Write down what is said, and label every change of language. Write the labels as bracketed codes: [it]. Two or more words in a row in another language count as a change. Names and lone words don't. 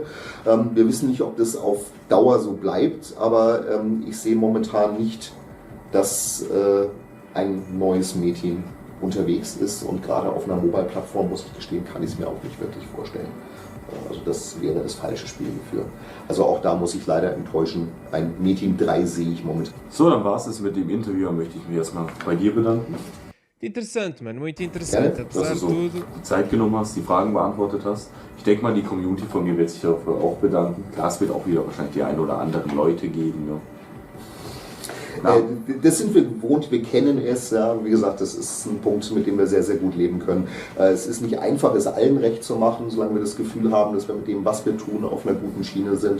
[de] Wir wissen nicht, ob das auf Dauer so bleibt, aber ich sehe momentan nicht, dass ein neues Metin unterwegs ist und gerade auf einer Mobile-Plattform, muss ich gestehen, kann ich es mir auch nicht wirklich vorstellen. Also das wäre das falsche Spiel dafür. Also auch da muss ich leider enttäuschen. Ein Metin 3 sehe ich momentan. So, dann war es mit dem Interview. Dann möchte ich mich erstmal bei dir bedanken. [pt] Interessante, mano, muito interessante. [de] Dass [pt] Apesar [de] du [pt] de [de] so [pt] tudo. [de] die Zeit genommen hast, die Fragen beantwortet hast. Ich denke mal, die Community von mir wird sich dafür auch bedanken. Klar, es wird auch wieder wahrscheinlich die ein oder anderen Leute geben. Ja. Das sind wir gewohnt, wir kennen es. Ja. Wie gesagt, das ist ein Punkt, mit dem wir sehr, sehr gut leben können. Es ist nicht einfach, es allen recht zu machen, solange wir das Gefühl haben, dass wir mit dem, was wir tun, auf einer guten Schiene sind.